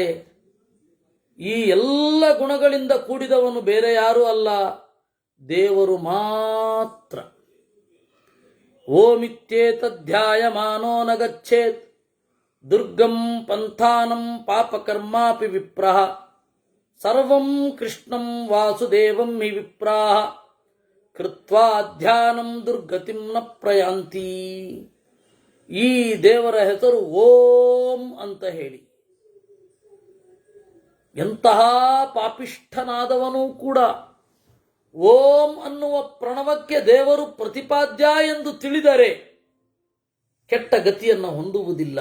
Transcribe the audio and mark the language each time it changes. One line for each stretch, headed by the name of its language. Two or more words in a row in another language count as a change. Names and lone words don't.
Kannada: ಈ ಎಲ್ಲ ಗುಣಗಳಿಂದ ಕೂಡಿದವನು ಬೇರೆ ಯಾರೂ ಅಲ್ಲ, ದೇವರು ಮಾತ್ರ.
Sanskrit: ಓಮಿತ್ಯೇತಧ್ಯಾಯಮಾನೋ ನ ಗಚ್ಚೇತ್ ದುರ್ಗಂ ಪಂಥಾನಂ ಪಾಪಕರ್ಮಾಪಿ ವಿಪ್ರಃ, ಸರ್ವಂ ಕೃಷ್ಣಂ ವಾಸುದೇವಂ ಹಿ ವಿಪ್ರಾಃ, ಕೃತ್ವಾ ಧ್ಯಾನಂ ದುರ್ಗತಿಂ ನ ಪ್ರಯಾಂತಿ.
Kannada: ಈ ದೇವರ ಹೆಸರು ಓಂ ಅಂತ ಹೇಳಿ. ಎಂತಹ ಪಾಪಿಷ್ಠನಾದವನೂ ಕೂಡ ಓಂ ಅನ್ನುವ ಪ್ರಣವಕ್ಕೆ ದೇವರು ಪ್ರತಿಪಾದ್ಯ ಎಂದು ತಿಳಿದರೆ ಕೆಟ್ಟ ಗತಿಯನ್ನು ಹೊಂದುವುದಿಲ್ಲ.